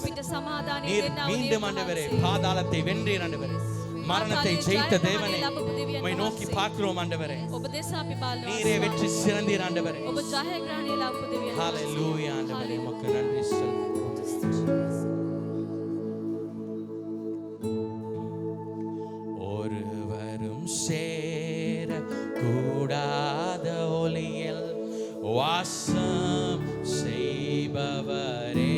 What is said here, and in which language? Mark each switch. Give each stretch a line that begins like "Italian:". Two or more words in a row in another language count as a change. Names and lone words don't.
Sinhala: අපිට සමාදානය
Tamil: நீர்
Sinhala: දෙන්නා වූ
Tamil: மீண்டும்
Sinhala: දෙවියන්
Tamil: ஆண்டவரே
Sinhala: වහන්සේ.
Tamil: பாதாளத்தை வென்றீர் ஆண்டவரே. மரணத்தை ஜெயித்த தேவனே உம்மை நோக்கி பார்க்கிறோம் ஆண்டவரே.
Sinhala: ඔබ දෙස අපි බලනවා.
Tamil: நீரே வெற்றி சிறந்தீர் ஆண்டவரே.
Sinhala: ඔබ ජයග්‍රහණය ලබපු දෙවියන් වහන්සේ.
Tamil: ஹalleluya ஆண்டவரே உமக்கு நன்றி சொல்கிறோம். ஒருவரும் சேர கூடாத ஒளியில் வாசம் செய்பவரே.